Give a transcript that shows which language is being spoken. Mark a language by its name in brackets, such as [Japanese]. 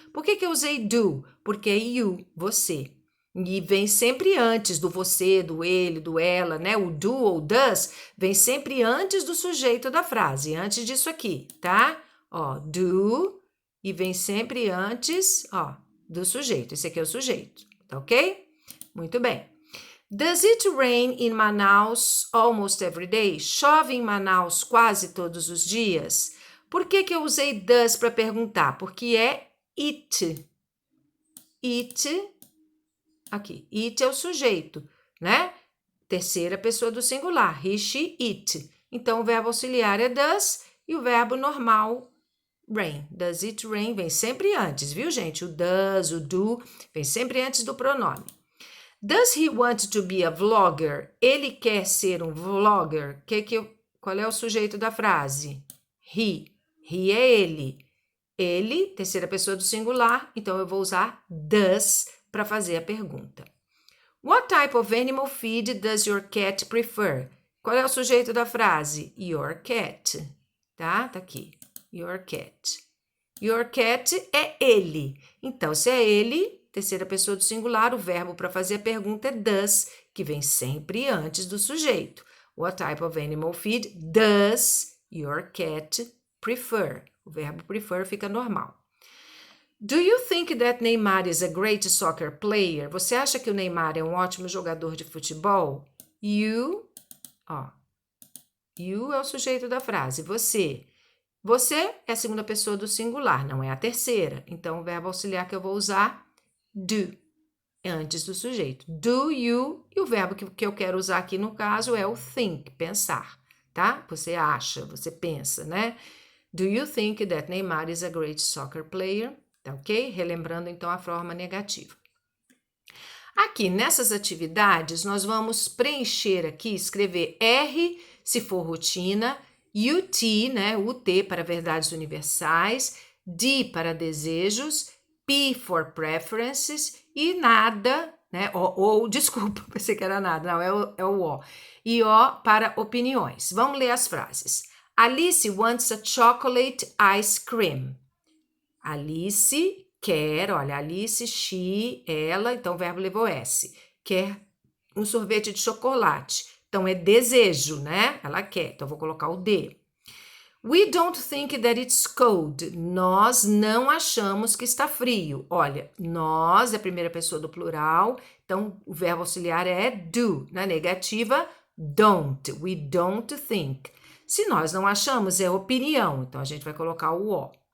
[Portuguese] Por que eu usei do? Porque é you, você. E vem sempre antes do você, do ele, do ela, né? O do ou does vem sempre antes do sujeito da frase, antes disso aqui, tá? Ó, do, e vem sempre antes, ó, do sujeito. Esse aqui é o sujeito, tá ok? Muito bem. [English] Does it rain in Manaus almost every day? [Portuguese] Chove em Manaus quase todos os dias? Por que eu usei does para perguntar? Porque é it. It, aqui, it é o sujeito, né? Terceira pessoa do singular, he, she, it. Então, o verbo auxiliar é does e o verbo normal, rain. [English] Does it rain? [Portuguese] Vem sempre antes, viu, gente? O does, o do, vem sempre antes do pronome. [English] Does he want to be a vlogger? [Portuguese] Ele quer ser um vlogger? Qual é o sujeito da frase? He. He é ele. Ele, terceira pessoa do singular, então eu vou usar does para fazer a pergunta. [English] What type of animal feed does your cat prefer? [Portuguese] Qual é o sujeito da frase? [English] Your cat. [Portuguese] Tá? Tá aqui. [English] Your cat. [Portuguese] Your cat é ele. Então, se é ele, terceira pessoa do singular, o verbo para fazer a pergunta é does, que vem sempre antes do sujeito. [English] What type of animal feed does your cat prefer? [Portuguese] O verbo prefer fica normal. [English] Do you think that Neymar is a great soccer player? [Portuguese] Você acha que o Neymar é um ótimo jogador de futebol? You, ó. You é o sujeito da frase, você. Você é a segunda pessoa do singular, não é a terceira. Então, o verbo auxiliar que eu vou usar, do, antes do sujeito. Do you, e o verbo que eu quero usar aqui no caso é o think, pensar, tá? Você acha, você pensa, né? [English] Do you think that Neymar is a great soccer player? [Portuguese] Tá ok? Relembrando então a forma negativa. Aqui nessas atividades, nós vamos preencher aqui, escrever R se for rotina, UT, né? UT para verdades universais, D para desejos, [English] P for preferences [Portuguese] e nada, né? Desculpa, pensei que era nada, não, é o O. E O para opiniões. Vamos ler as frases. [English] Alice wants a chocolate ice cream. Alice [Portuguese] Quer, olha, Alice, she, ela, então o verbo levou S. Quer um sorvete de chocolate. Então é desejo, né? Ela quer. Então vou colocar o D. [English] We don't think that it's cold. [Portuguese] Nós não achamos que está frio. Olha, nós é a primeira pessoa do plural, então o verbo auxiliar é do. Na negativa, don't. [English] We don't think. [Portuguese] Se nós não achamos, é opinião, então a gente vai colocar o O.